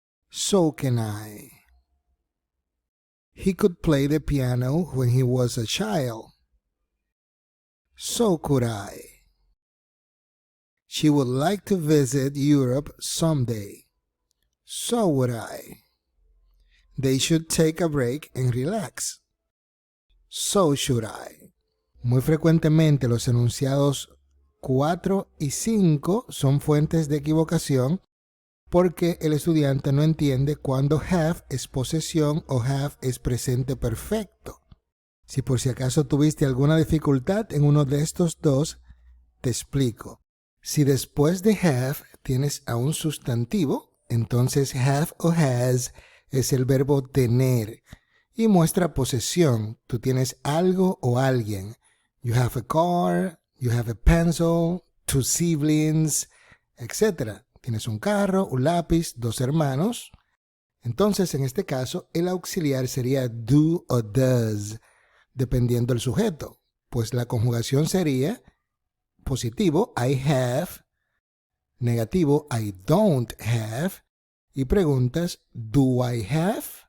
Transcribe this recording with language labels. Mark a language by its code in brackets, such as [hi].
[en] So can I. He could play the piano when he was a child. So could I. She would like to visit Europe someday. So would I. They should take a break and relax. So should I. [es] Muy frecuentemente los enunciados 4 y 5 son fuentes de equivocación porque el estudiante no entiende cuándo have es posesión o have es presente perfecto. Si por si acaso tuviste alguna dificultad en uno de estos dos, te explico. Si después de have tienes a un sustantivo, entonces have o has es el verbo tener y muestra posesión. Tú tienes algo o alguien. [en] You have a car, you have a pencil, 2 siblings, etc. [es] Tienes un carro, un lápiz, 2 hermanos. Entonces, en este caso, el auxiliar sería do o does, dependiendo del sujeto. Pues la conjugación sería positivo, [en] I have, [es] negativo, [en] I don't have, [es] y preguntas, [en] do I have?